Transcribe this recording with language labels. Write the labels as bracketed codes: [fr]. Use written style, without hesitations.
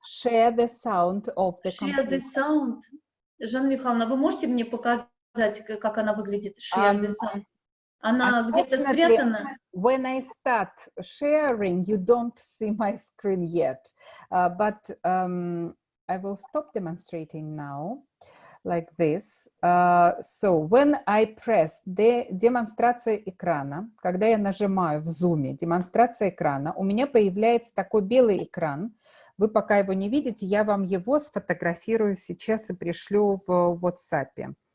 [en] Share the sound of the computer. Share the sound. [ru] Жанна Михайловна, вы можете мне показать, как она выглядит? [en] Share the sound. [ru] Она где-то спрятана? [en] When I start sharing, you don't see my screen yet. But I will stop demonstrating now. Like this. So when I press [ru] демонстрация экрана, когда я нажимаю в Zoom демонстрация экрана, у меня появляется такой белый экран. Вы пока его не видите, я вам его сфотографирую сейчас и пришлю в WhatsApp.